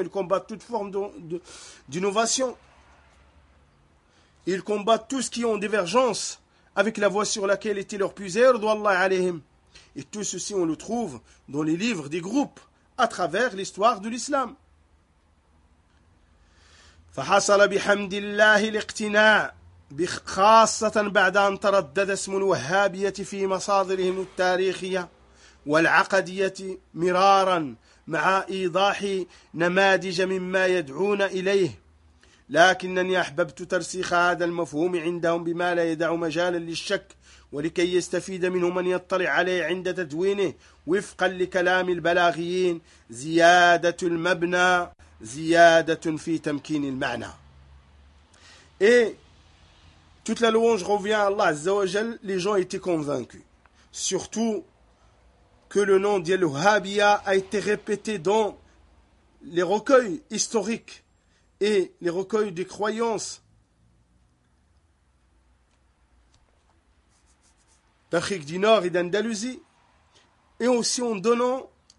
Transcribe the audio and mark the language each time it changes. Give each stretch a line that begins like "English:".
French: Ils combattent toute forme d'innovation. Ils combattent tout ce qui est en divergence avec la voie sur laquelle était leur puiseur, d'Allah alayhim. Et tout ceci, on le trouve dans les livres des groupes à travers l'histoire de l'islam.
Arabic: فحصل بحمد الله الاقتناع خاصة بعد أن تردد اسم الوهابية في مصادرهم التاريخية والعقدية مرارا مع إيضاح نماذج مما يدعون إليه، لكنني أحببت ترسيخ هذا المفهوم عندهم بما لا يدع مجالا للشك ولكي يستفيد منه من يطلع عليه عند تدوينه وفقا لكلام البلاغيين زيادة المبنى زيادة في تمكين المعنى.
French: إيه toute la louange revient à Allah Azza wa Jal, les gens étaient convaincus. Surtout que le nom d'Al-Wahhabiyya a été répété dans les recueils historiques et les recueils des croyances d'Afrique du Nord et d'Andalousie. Et aussi en donnant